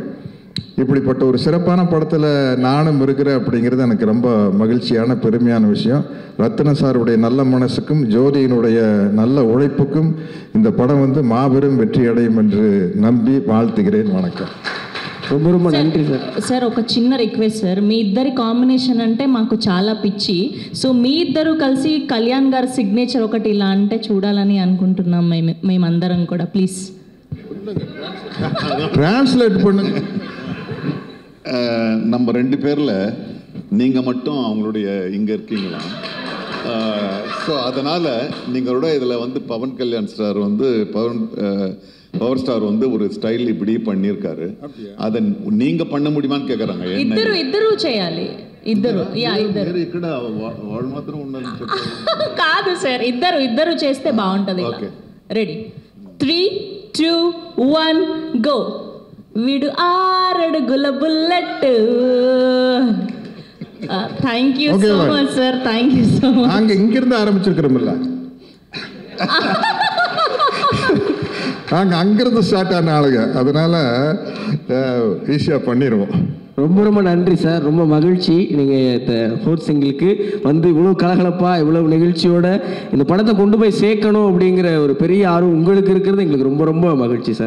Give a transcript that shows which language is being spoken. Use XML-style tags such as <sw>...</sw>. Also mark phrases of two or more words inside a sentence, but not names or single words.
<ta>இப்படிப்பட்ட ஒரு சிறப்பான படத்தில் நானும் இருக்கிறேன் அப்படிங்கிறது எனக்கு ரொம்ப மகிழ்ச்சியான பெருமையான விஷயம். ரத்தின சாருடைய நல்ல மனசுக்கும் ஜோதியினுடைய நல்ல உழைப்புக்கும் இந்த படம் வந்து மாபெரும் வெற்றி அடையும் என்று நம்பி வாழ்த்துகிறேன். வணக்கம். ரொம்ப ரொம்ப நன்றி சார்.</ta> <te>సార్ ఒక చిన్న రిక్వెస్ట్ సార్, మీ ఇద్దరి కాంబినేషన్ అంటే మాకు చాలా పిచ్చి. సో మీ ఇద్దరు కలిసి కళ్యాణ్ గారి సిగ్నేచర్ ఒకటి ఇలా అంటే చూడాలని అనుకుంటున్నాం మేమందరం కూడా. ప్లీజ్</te> <ta>டிரான்ஸ்லேட் பண்ணுங்க. நம்ம 2 பேரில் நீங்கள் மட்டும் அவங்களுடைய இங்கே இருக்கீங்களா? ஸோ அதனால் நீங்களோட இதில் வந்து பவன் கல்யாண் ஸ்டார் வந்து பவர் ஸ்டார் வந்து ஒரு ஸ்டைல் இப்படி பண்ணியிருக்காரு. அதை நீங்க பண்ண முடியுமான்னு கேட்குறாங்க.</ta> <te>ఇద్దరు చేయాలి. ఇద్దరు ఇక్కడ వాళ్ళు మాత్రం ఉండాలి కాదు సార్, ఇద్దరు చేస్తే బాగుంటది.</te> <en>Ready 3, 2, 1 go.</en> <te>వీడు 6 అడుగుల బుల్లెట్.</te> <en>Thank you so much sir, thank you so much.</en> <ta>நாங்க இங்கிருந்து ஆரம்பிச்சிருக்கிறோம்ல, நாங்கள் அங்கிருந்து ஸ்டார்ட் ஆன ஆளுங்க, அதனால ஈஸியாக பண்ணிடுவோம். ரொம்ப ரொம்ப நன்றி சார். ரொம்ப மகிழ்ச்சி நீங்கள் இந்த 4th சிங்கிளுக்கு வந்து இவ்வளோ கலகலப்பாக இவ்வளவு நிகழ்ச்சியோட இந்த படத்தை கொண்டு போய் சேர்க்கணும் அப்படிங்கிற ஒரு பெரிய ஆர்வம் உங்களுக்கு இருக்கிறது எங்களுக்கு ரொம்ப ரொம்ப மகிழ்ச்சி சார்.</ta>